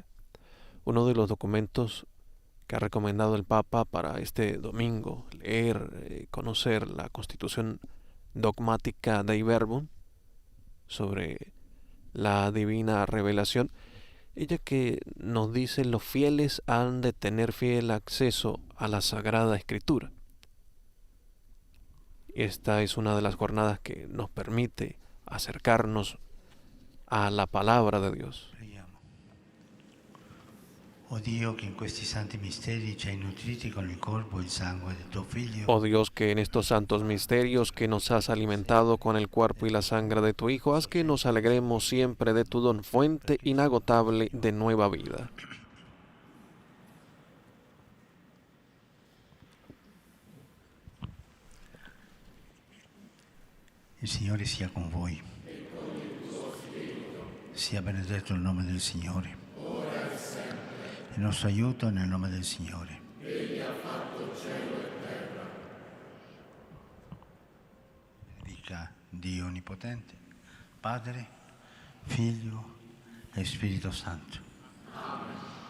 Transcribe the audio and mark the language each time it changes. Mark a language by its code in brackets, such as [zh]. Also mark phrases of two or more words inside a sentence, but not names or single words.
[es] Uno de los documentos que ha recomendado el Papa para este domingo, leer, conocer la Constitución Dogmática Dei Verbum sobre la divina revelación, ella que nos dice los fieles han de tener fiel acceso a la Sagrada Escritura. Esta es una de las jornadas que nos permite acercarnos a la palabra de Dios. [it] Oh Dio, che in questi santi misteri ci hai nutriti con il corpo e il sangue del tuo Figlio. [es] Oh Dios, que en estos santos misterios que nos has alimentado con el cuerpo y la sangre de tu Hijo, haz que nos alegremos siempre de tu don, fuente inagotable de nueva vida. [it] Il Signore sia con voi. Sia benedetto il nome del Signore. Il nostro aiuto nel nome del Signore. Egli ha fatto cielo e terra. Benedica Dio Onnipotente, Padre, Figlio e Spirito Santo. Amen.